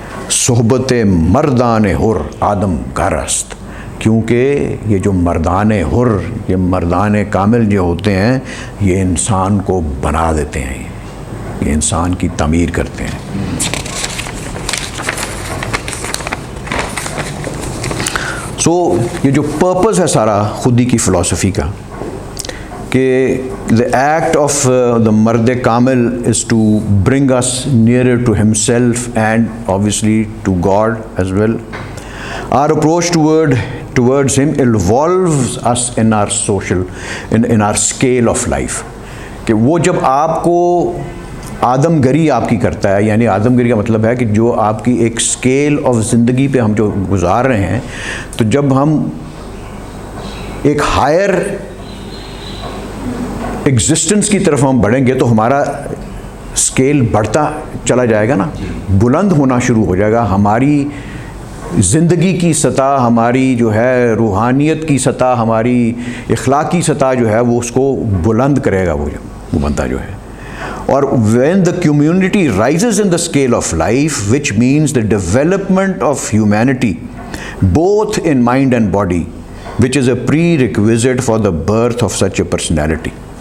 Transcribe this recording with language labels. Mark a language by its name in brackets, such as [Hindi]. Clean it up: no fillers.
[Persian] صحبت مردان حر آدم گرست، [Urdu] کیونکہ یہ جو مردان حر، یہ مردان کامل جو ہوتے ہیں یہ انسان کو بنا دیتے ہیں، یہ انسان کی تعمیر کرتے ہیں. سو یہ جو پرپز ہے سارا خودی کی فلسفی کا، کہ [English] the act of the مرد کامل is to bring us nearer to himself and obviously to God as well. Our approach towards him involves us in our in our scale of life. [Urdu] کہ وہ جب آپ کو آدم گری آپ کی کرتا ہے، یعنی آدم گری کا مطلب ہے کہ جو آپ کی ایک اسکیل آف زندگی پہ ہم جو گزار رہے ہیں، تو جب ہم ایک ہائر ایگزسٹنس کی طرف ہم بڑھیں گے تو ہمارا اسکیل بڑھتا چلا جائے گا نا, بلند ہونا شروع ہو جائے گا, ہماری زندگی کی سطح, ہماری جو ہے روحانیت کی سطح, ہماری اخلاقی سطح جو ہے وہ اس کو بلند کرے گا وہ بندہ جو ہے. اور [English] when the community rises in the scale of life, which means the development of humanity both in mind and body, which is a prerequisite for the birth of such a personality.